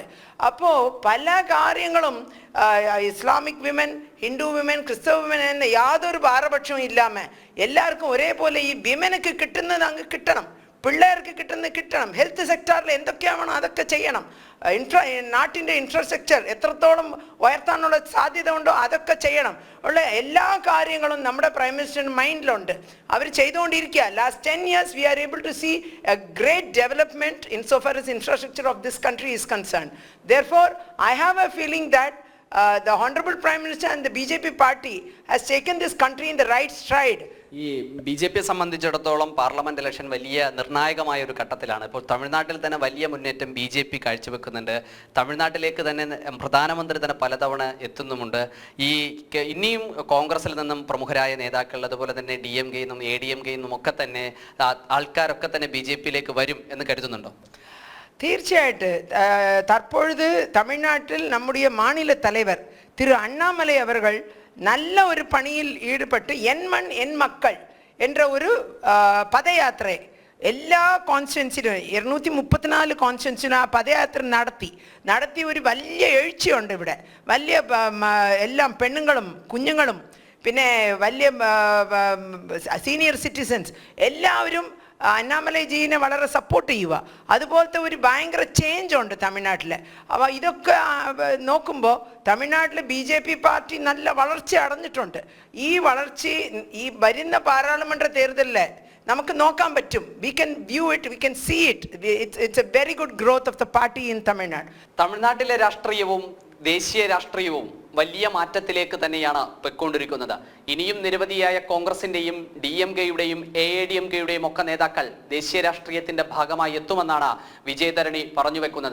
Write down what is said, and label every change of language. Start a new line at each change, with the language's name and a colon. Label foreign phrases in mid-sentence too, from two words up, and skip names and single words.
Malayalam: അപ്പോൾ പല കാര്യങ്ങളും
English: Islamic women, Hindu women,
Malayalam: ക്രിസ്തവ വിമൻ എന്ന യാതൊരു പാരപക്ഷവും ഇല്ലാമ എല്ലാവർക്കും ഒരേപോലെ ഈ വിമനക്ക് കിട്ടുന്നത് അങ്ങ് കിട്ടണം, പിള്ളേർക്ക് കിട്ടണം.
English: health sector
Malayalam: എന്തൊക്കെയാണോ അതൊക്കെ ചെയ്യണം. നാട്ടിൻ്റെ ഇൻഫ്രാസ്ട്രക്ചർ എത്രത്തോളം ഉയർത്താനുള്ള സാധ്യത ഉണ്ടോ അതൊക്കെ ചെയ്യണം. ഉള്ള എല്ലാ കാര്യങ്ങളും നമ്മുടെ
English: prime minister
Malayalam: മൈൻഡിലുണ്ട്, അവർ ചെയ്തുകൊണ്ടിരിക്കുക.
English: ലാസ്റ്റ് 10 years we are able to see a great development insofar as infrastructure of this country is concerned. Therefore, I have a feeling that the Honorable Prime Minister and the BJP party has taken this country in the right stride.
Malayalam: ഈ BJPയെ സംബന്ധിച്ചിടത്തോളം പാർലമെന്റ് ഇലക്ഷൻ വലിയ നിർണായകമായ ഒരു ഘട്ടത്തിലാണ്. ഇപ്പോൾ തമിഴ്നാട്ടിൽ തന്നെ വലിയ മുന്നേറ്റം BJP കാഴ്ചവെക്കുന്നുണ്ട്. തമിഴ്നാട്ടിലേക്ക് തന്നെ പ്രധാനമന്ത്രി തന്നെ പലതവണ എത്തുന്നുമുണ്ട്. ഇനിയും കോൺഗ്രസിൽ നിന്നും പ്രമുഖരായ നേതാക്കൾ, അതുപോലെ തന്നെ DMK-യിൽ നിന്നും ADMK-യിൽ നിന്നും ഒക്കെ തന്നെ ആൾക്കാരൊക്കെ തന്നെ BJPയിലേക്ക് വരും എന്ന് കരുതുന്നുണ്ടോ?
Tamil: തീർച്ചയായിട്ട്. തற்பொழுது தமிழ்நாட்டில் நம்முடைய மாநில தலைவர் திரு அண்ணாமலை அவர்கள் நல்ல ஒரு பணியில் ஈடுபட்டு என் மண் என் மக்கள் என்ற ஒரு
Malayalam: പദയാത്ര എല്ലാ കോൺസ്റ്റിറ്റ്വൻസിലും 234 കോൺസ്റ്റിറ്റ്വൻസിലും ആ പദയാത്ര നടത്തി ഒരു വലിയ എഴുച്ചിയുണ്ട് ഇവിടെ. വലിയ എല്ലാം പെണ്ണുങ്ങളും കുഞ്ഞുങ്ങളും പിന്നെ വലിയ
English: senior citizens
Malayalam: എല്ലാവരും അണ്ണാമലൈജീനെ വളരെ സപ്പോർട്ട് ചെയ്യുക. അതുപോലത്തെ ഒരു ഭയങ്കര ചേഞ്ച് ഉണ്ട് തമിഴ്നാട്ടിൽ. അപ്പോൾ ഇതൊക്കെ നോക്കുമ്പോൾ തമിഴ്നാട്ടിൽ BJP പാർട്ടി നല്ല വളർച്ച അടഞ്ഞിട്ടുണ്ട്. ഈ വളർച്ച ഈ വരുന്ന പാർലമെൻറ് തെരഞ്ഞെടുപ്പിൽ നമുക്ക് നോക്കാൻ പറ്റും.
English: we can view it, we can see it. It's a very good growth of the party in Tamil Nadu.
Malayalam: തമിഴ്നാട്ടിലെ രാഷ്ട്രീയവും ദേശീയ രാഷ്ട്രീയവും വലിയ മാറ്റത്തിലേക്ക് തന്നെയാണ് പൊയ്ക്കൊണ്ടിരിക്കുന്നത്. ഇനിയും നിരവധിയായ കോൺഗ്രസിന്റെയും DMK-യുടെയും AADMK-യുടെയും ഒക്കെ നേതാക്കൾ ദേശീയ രാഷ്ട്രീയത്തിന്റെ ഭാഗമായി എത്തുമെന്നാണ് വിജയധരണി പറഞ്ഞു വെക്കുന്നത്.